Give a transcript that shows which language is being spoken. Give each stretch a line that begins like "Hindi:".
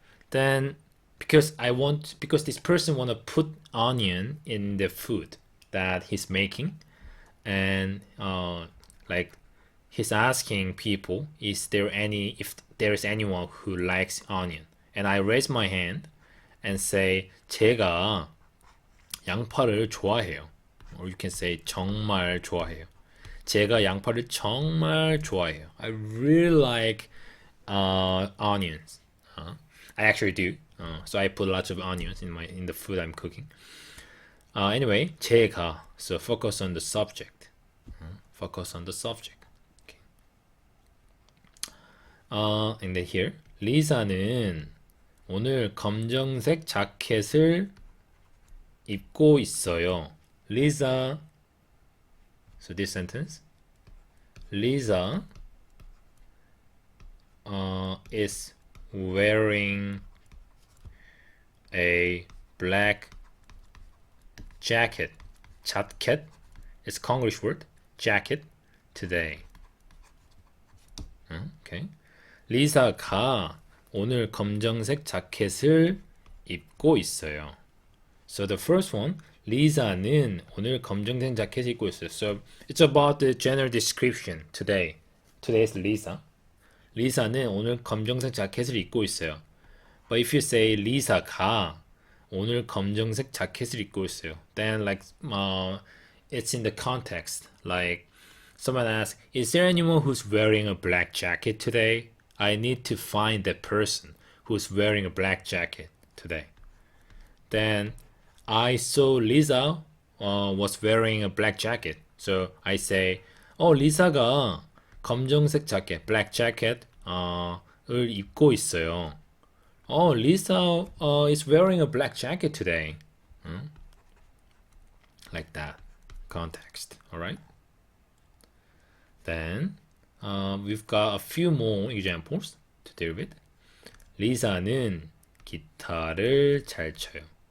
English: Then because this person want to put onion in the food that he's making, and like he's asking people, if there is anyone who likes onion, and I raise my hand and say
Korean: 제가 양파를 좋아해요.
English: Or you can say
Korean: 정말 좋아해요. 제가 양파를 정말 좋아해요.
English: I really like onions. I actually do. So I put lots of onions in the food I'm cooking. Anyway, 제가. So focus on the subject. Focus on the subject. Okay. And then here,
Korean: 리사는 오늘 검정색 자켓을 입고 있어요.
English: Lisa. So this sentence. Lisa is wearing a black jacket. Jacket is Konglish word. Jacket today. Okay.
Korean: 리사가 오늘 검정색 자켓을 입고 있어요.
English: So the first one,
Korean: 리사는 오늘 검정색 자켓을 입고 있어요.
English: So it's about the general description today. Today's Lisa.
Korean: 리사는 오늘 검정색 자켓을 입고 있어요.
English: But if you say
Korean: 리사가 오늘 검정색 자켓을 입고 있어요,
English: then like it's in the context. Like someone asks, is there anyone who's wearing a black jacket today? I need to find that person who's wearing a black jacket today. Then I saw Lisa was wearing a black jacket. So I say, 리사가
Korean: 검정색 자켓,
English: black jacket,
Korean: 을 입고 있어요.
English: Lisa is wearing a black jacket today. Like that. Context. Alright? Then, we've got a few more examples to deal with.
Korean: 리사는 기타를 잘 쳐요.